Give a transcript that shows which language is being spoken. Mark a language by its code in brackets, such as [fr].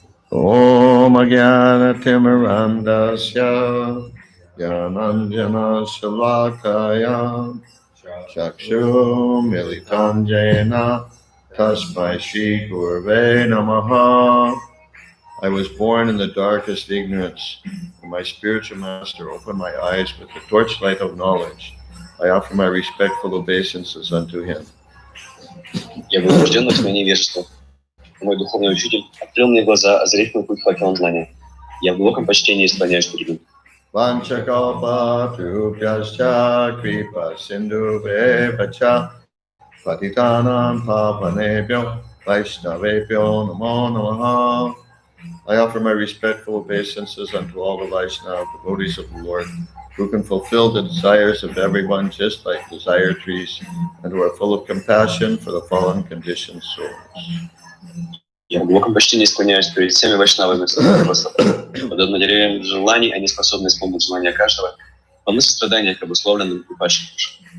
[sa] Om Ajnana Timirandasya Jnananjana Shalakaya Chakshu Militam Jena Tasmai Shri Gurve Namaha. [en] I was born in the darkest ignorance, and my spiritual master opened my eyes with the torchlight of knowledge. I offer my respectful obeisances unto him. [ru] Я был рожден в тьме невежества. Мой духовный учитель открыл мне глаза, озарив мой путь факелом знания. Я в глубоком почтении склоняюсь перед ним. [sa] Vanchakalpatrubhyascha kripa sindhuvevacha patitanam pavanebhyo vaishnavebhyo namo namaha. [en] I offer my respectful obeisances unto all the Vaishnava devotees of the Lord, who can fulfill the desires of everyone just like desire trees, and who are full of compassion for the fallen conditioned souls. [ru] Я в глубоком почтении склоняюсь перед всеми вайшнавами. Подобно деревьям желаний, они способны исполнить желания каждого, полны сострадания к обусловленным и падшим душам.